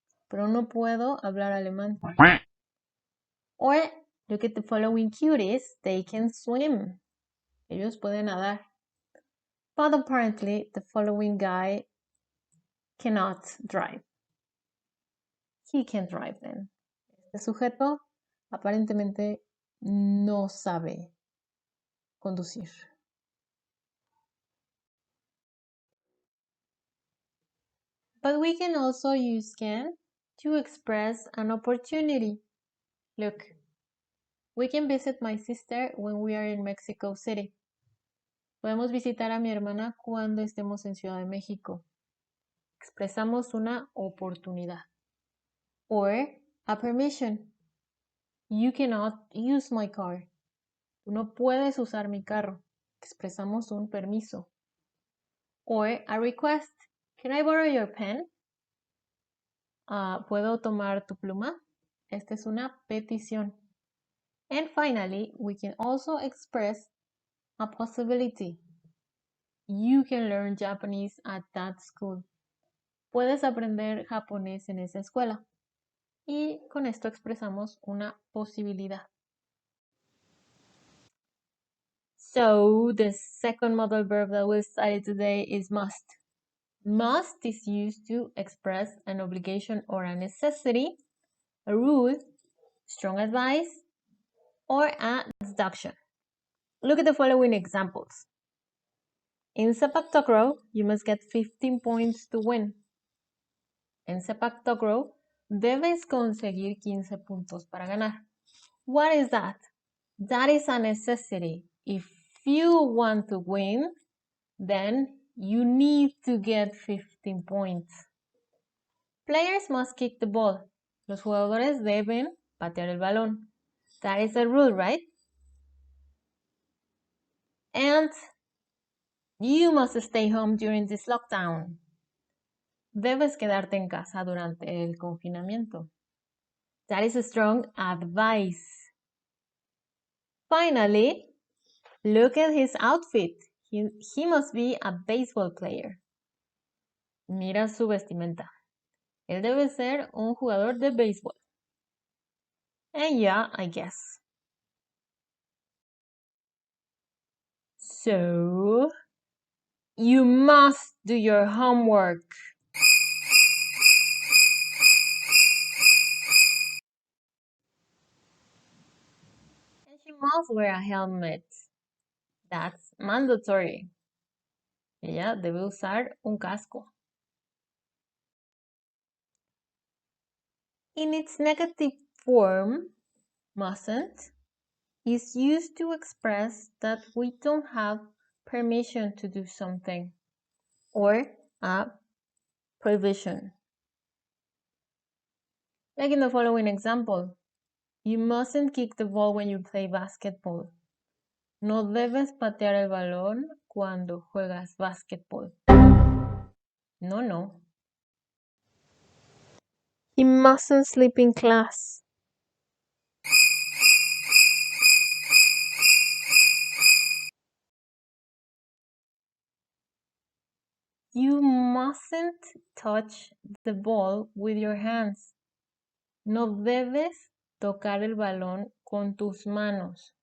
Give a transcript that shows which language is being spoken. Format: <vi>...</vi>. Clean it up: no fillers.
<es>Pero no puedo hablar alemán.</es> <en>Or look at the following cuties. They can swim.</en> <es>Ellos pueden nadar.</es> <en>But apparently the following guy cannot drive. He can't drive then.</en> <es>Este sujeto aparentemente no sabe conducir.</es> <en>But we can also use can to express an opportunity. Look, we can visit my sister when we are in Mexico City.</en> <es>Podemos visitar a mi hermana cuando estemos en Ciudad de México. Expresamos una oportunidad.</es> <en>Or a permission. You cannot use my car.</en> <es>Tú no puedes usar mi carro. Expresamos un permiso.</es> <en>Or a request. Can I borrow your pen?</en> <es>¿Puedo tomar tu pluma? Esta es una petición.</es> <en>And finally, we can also express a possibility. You can learn Japanese at that school.</en> <es>Puedes aprender japonés en esa escuela. Y con esto expresamos una posibilidad.</es> <en>So the second modal verb that we'll study today is must. Must is used to express an obligation or a necessity, a rule, strong advice, or a deduction. Look at the following examples. In sepak takraw, you must get 15 points to win.</en> <es>En sepak takraw, debes conseguir 15 puntos para ganar.</es> <en>What is that? That is a necessity. If you want to win, then you need to get 15 points. Players must kick the ball.</en> <es>Los jugadores deben patear el balón.</es> <en>That is a rule, right? And you must stay home during this lockdown.</en> <es>Debes quedarte en casa durante el confinamiento.</es> <en>That is a strong advice. Finally, look at his outfit. He must be a baseball player.</en> <es>Mira su vestimenta. Él debe ser un jugador de béisbol.</es> <en>And yeah, I guess. So, you must do your homework. And she must wear a helmet. That's mandatory.</en> <es>Ella debe usar un casco.</es> <en>In its negative form, mustn't, is used to express that we don't have permission to do something or a prohibition. Like in the following example, you mustn't kick the ball when you play basketball.</en> <es>No debes patear el balón cuando juegas basketball. No.</es> <en>He mustn't sleep in class. You mustn't touch the ball with your hands.</en> <es>No debes tocar el balón con tus manos.</es>